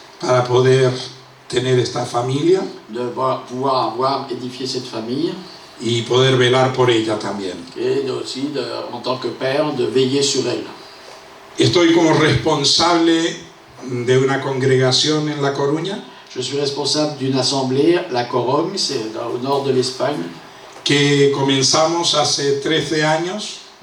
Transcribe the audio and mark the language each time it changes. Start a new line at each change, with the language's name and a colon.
Spanish: para poder tener esta familia
French: de pouvoir avoir édifié cette famille
Spanish: y poder velar por ella también.
French: et aussi, en tant que père, de veiller sur elle.
Spanish: Estoy como responsable de una congregación en La Coruña
French: Je suis responsable d'une assemblée, la Corogne, c'est au nord de l'Espagne.
Spanish: que comenzamos hace 13 años